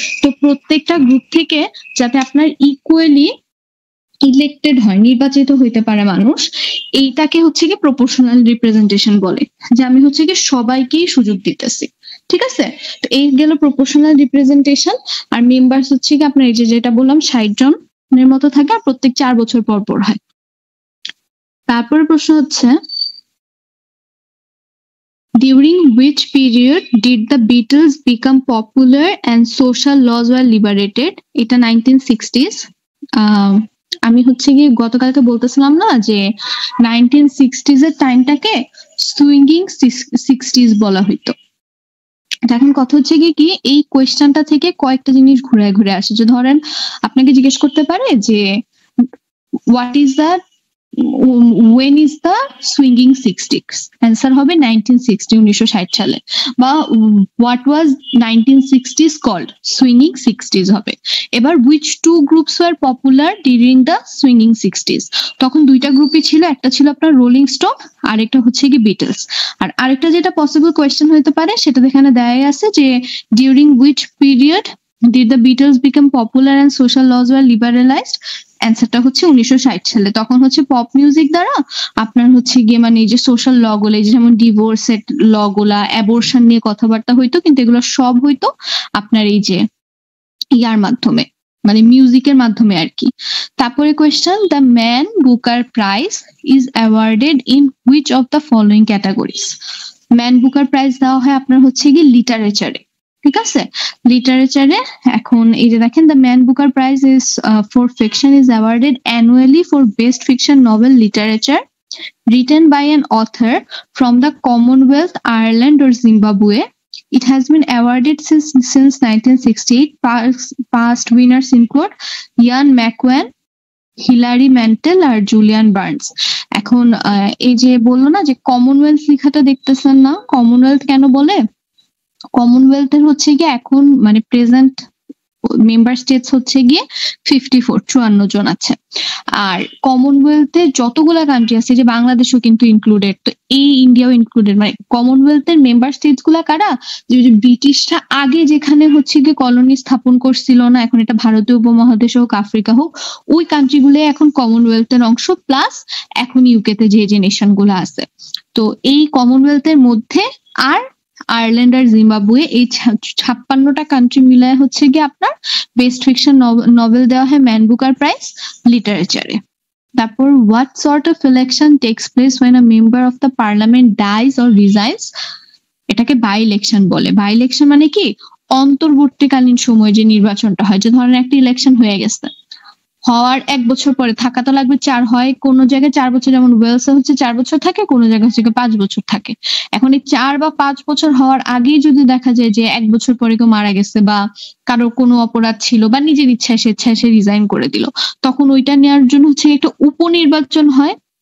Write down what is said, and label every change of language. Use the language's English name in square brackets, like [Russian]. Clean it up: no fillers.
[Bangla] তো প্রত্যেকটা গ্রুপ থেকে যাতে আপনার ইকুয়ালি ইলেক্টেড হয়, নির্বাচিত হইতে পারে মানুষ, এইটাকে হচ্ছে কি প্রপোর্শনাল রিপ্রেজেন্টেশন বলে, যে আমি হচ্ছে কি সবাইকেই সুযোগ দিতেছি। ঠিক আছে? তো এই গেল প্রপোর্শনাল রিপ্রেজেন্টেশন। আর মেম্বার্স হচ্ছে কি আপনার এই যে যেটা বললাম 60 জনের মতো থাকে, আর প্রত্যেক 4 বছর পর পর হয়। তারপরে প্রশ্ন হচ্ছে, [English] during which period did the Beatles become popular and social laws were liberated? [Bangla] এটা 1960s। আমি হচ্ছে গিয়ে গতকালকে বলতেছিলাম না যে 1960s এর টাইমটাকে সুইঙ্গিং 60s বলা হইতো। এখন কথা হচ্ছে কি এই কোয়েশ্চেনটা থেকে কয়েকটা জিনিস ঘুরে ঘুরে আসে। যে ধরেন আপনাকে জিজ্ঞেস করতে পারে যে [English] What is the when is the swinging 60s? [Bangla] Answer হবে 1960 সালে। বা [English] what was 1960s called? swinging 60s হবে। এবার which two groups were popular during the swinging 60s? [Bangla] তখন দুইটা গ্রুপই ছিল, একটা ছিল আপনার রোলিং স্টোন, আর একটা হচ্ছে কি বিটলস। আর আরেকটা যেটা পসিবল কোয়েশ্চেন হতে পারে সেটা এখানে দেয়াই আছে যে [English] during which period did the Beatles become popular and social laws were liberalized? [Bangla] অ্যান্সারটা হচ্ছে 1960 সালে। তখন হচ্ছে পপ মিউজিক দ্বারা আপনার হচ্ছে গিয়ে মানে এই যে সোশ্যাল ল গুলো, যেমন ডিভোর্সের ল গুলা, অ্যাবর্শন নিয়ে কথাবার্তা হইতো, কিন্তু এগুলো সব হইতো আপনার এই যে ইয়ার মাধ্যমে, মানে মিউজিকের মাধ্যমে আর কি। [English] তারপরে question, the Man Booker Prize is awarded in which of the following categories? [Bangla] Man Booker prize দেওয়া হয় আপনার হচ্ছে গিয়ে লিটারেচারে। ঠিক আছে? লিটারেচারে এখন এই যে দেখেন, [English] The Man Booker Prize is for fiction is awarded annually for best fiction novel literature written by an author from the Commonwealth, Ireland or Zimbabwe. It has been awarded since 1968. Past winners include Ian McEwan, Hilary Mantel আর Julian Barnes. [Bangla] এখন এই যে বললো না যে Commonwealth লেখাটা দেখতেছেন না, Commonwealth কেন বলে? কমনওয়েলথের হচ্ছে গিয়ে এখন মানে প্রেজেন্ট মেম্বার স্টেটস হচ্ছে গিয়ে 54 জন আছে। আর কমনওয়েলথের যতগুলা কান্ট্রি আছে, যে বাংলাদেশও কিন্তু ইনক্লুডেড, তো এই ইন্ডিয়াও ইনক্লুডেড, মানে কমনওয়েলথের মেম্বার স্টেটস গুলা কারা? যে ব্রিটিশরা আগে যেখানে হচ্ছে গিয়ে কলোনি স্থাপন করছিল না, এখন এটা ভারতীয় উপমহাদেশ হোক, আফ্রিকা হোক, ওই কান্ট্রি গুলো এখন কমনওয়েলথের অংশ, প্লাস এখন ইউকেতে যে যে নেশন গুলো আছে। তো এই কমনওয়েলথের মধ্যে আর আয়ারল্যান্ড আর জিম্বাবুয়ে, এই 56টা কান্ট্রি মিলায় হচ্ছে গিয়ে আপনার বেস্ট ফিকশন নভেল দেওয়া হয় ম্যান বুকার প্রাইজ লিটারেচারে। তারপর [English] What sort of election takes place when a member of the parliament dies or resigns? [Bangla] এটাকে বাই ইলেকশন বলে। বাই ইলেকশন মানে কি, অন্তর্বর্তীকালীন সময় যে নির্বাচনটা হয়। যে ধরেন একটা ইলেকশন হয়ে গেছে, হওয়ার 1 বছর পরে থাকা তো লাগবে 4, হয় কোন জায়গায় 4 বছর, যেমন ওয়েলসে হচ্ছে 4 বছর থাকে, কোন জায়গায় হচ্ছে 5 বছর থাকে। এখন এই 4 বা 5 বছর হওয়ার আগেই যদি দেখা যায় যে 1 বছর পরে কেউ মারা গেছে, বা কারো কোনো অপরাধ ছিল, বা নিজের ইচ্ছায় স্বেচ্ছায় সে রিজাইন করে দিল, তখন ওইটা নেওয়ার জন্য হচ্ছে একটা উপনির্বাচন হয়।